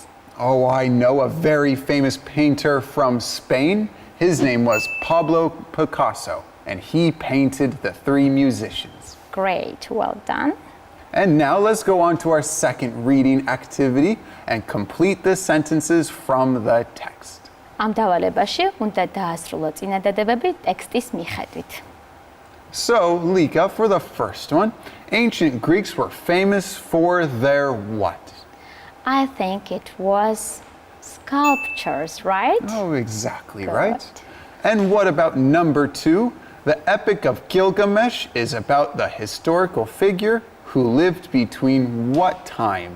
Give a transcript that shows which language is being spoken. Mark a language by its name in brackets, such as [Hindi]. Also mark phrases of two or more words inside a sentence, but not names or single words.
[English] Oh, I know a very famous painter from Spain. His name was Pablo Picasso, and he painted the 3 musicians. Great, well done. And now let's go on to our second reading activity and complete the sentences from the text. [Georgian] ამ დავალებაში უნდა დაასრულო წინადადებები ტექსტის მიხედვით. [English] So, Lika, for the first one, ancient Greeks were famous for their what? I think it was sculptures, right? Oh, exactly Good. right. And what about number 2? The Epic of Gilgamesh is about the historical figure who lived between what times?